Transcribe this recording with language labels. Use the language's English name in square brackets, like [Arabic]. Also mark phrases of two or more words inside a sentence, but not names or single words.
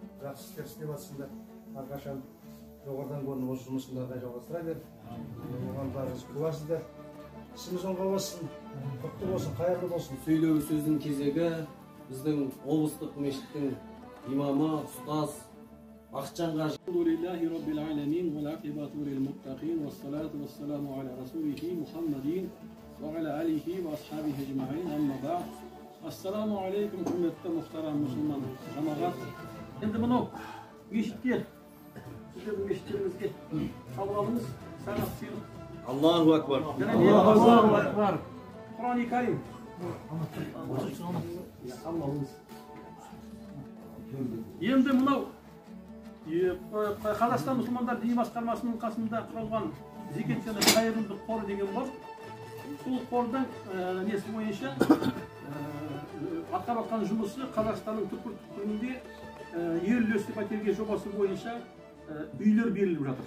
[Kazakh] жақсы істер істеп жатсыңдар. Әрқашан жоғарыдан көрініп осы жұмысыңдарды жалғастыра бер. Оған барыңыз куәсіздер. Ісіміз оңға бассын, құтты болсын, қайырлы болсын. Сөйлеу сөздің кезегі біздің облыстық мешіттің имамы, ұстаз Бақытжан қажы. [Arabic] الحمد لله رب العالمين والعاقبة للمتقين والصلاة والسلام على رسوله محمد وعلى آله وأصحابه أجمعين. أما بعد. السلام عليكم, [Kazakh] құрметті мұхтарам мұсылман жамағат. Енді мынау мешітке, сіздердің мешіттеріңізге қабыл алыңыз. Сағат сыйлық. [Arabic] الله أكبر. الله أكبر. [Kazakh] Құран-ы Карим. Енді мынау Қазақстан мұсылмандар діни басқармасының қасында құрылған зекет және қайырымдылық қоры деген бар. Сол қордың несі бойынша атқарып жатқан жұмысы Қазақстанның түкпір-түкпірінде ел үлесті пәтерге жобасы бойынша үйлер беріліп жатыр.